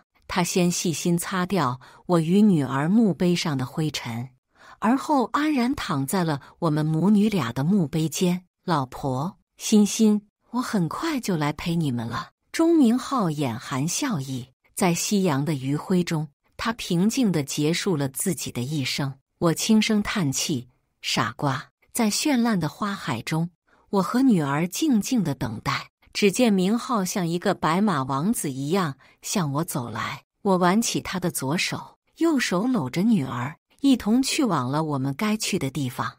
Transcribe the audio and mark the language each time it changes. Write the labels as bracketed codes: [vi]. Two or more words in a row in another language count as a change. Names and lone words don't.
[zh] 他先細心擦掉我與女兒墓碑上的灰塵，而後安然躺在了我們母女倆的墓碑間。老婆，欣欣，我很快就來陪你们了。鍾明浩眼含笑意，在夕陽的餘暉中，他平靜地結束了自己的一生。我輕聲嘆氣，傻瓜。在絢爛的花海中，我和女兒靜靜地等待。只見明浩像一個白馬王子一樣向我走來，我挽起他的左手，右手摟着女兒，一同去往了我們該去的地方。